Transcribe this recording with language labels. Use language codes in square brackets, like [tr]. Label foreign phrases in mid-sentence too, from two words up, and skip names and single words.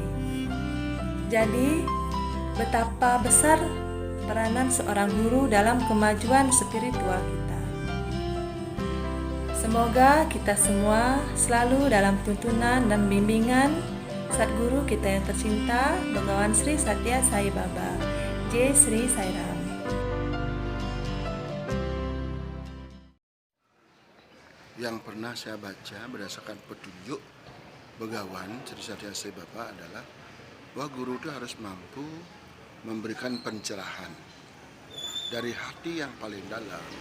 [id] Jadi, betapa besar peranan seorang guru dalam kemajuan spiritual kita. Semoga kita semua selalu dalam tuntunan dan bimbingan Sadguru kita yang tercinta, Begawan Sri Satya Sai Baba. [hi] Jai Sri Sairam. [id] Yang pernah saya baca berdasarkan petunjuk Begawan Sri Satya Sai Baba adalah bahwa guru itu harus mampu memberikan pencerahan dari hati yang paling dalam